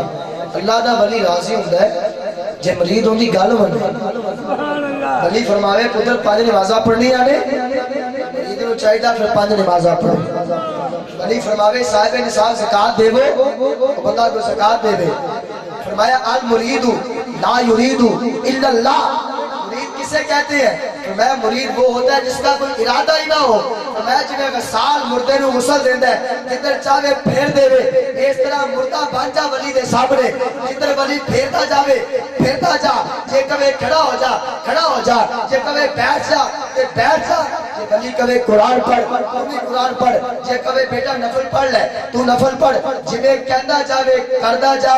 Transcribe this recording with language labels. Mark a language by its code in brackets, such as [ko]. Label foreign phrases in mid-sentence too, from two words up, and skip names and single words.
[pa] اللہ دا ولی راضی ہندا ہے جے مرید اوندی گل منے. ولی فرماوے پتر 5 نمازاں پڑھنیاں نے، مرید نوں چاہیدا فیر 5 نمازاں پڑھو. ولی فرماوے صاحب نصاب زکات دیوو، او بندہ کو زکات دیوے. [ar] फरमाया المريد لا يريد إلا الله, [ur] مرید کسے کہتے ہیں? تو میں مرید وہ ہوتا ہے جس کا کوئی ارادہ ہی نہ ہو. [pa] تو میں جنہیں وصال مردے نوں غسل دیندا ہے، جدھر چاہے پھیر دیوے, [ur] اس طرح [pa] مردہ بن جا ولی دے سامنے، جدھر ولی پھیرتا جاوے پھیرتا جا، جے کوے کھڑا ہو جا کھڑا ہو جا، جے کوے بیٹھ جا تے بیٹھ جا، جے ولی کوے قرآن پڑھ تو بھی قرآن پڑھ، جے کوے بیٹا نفل پڑھ لے تو نفل پڑھ، جیویں کہندا جاوے کردا جا.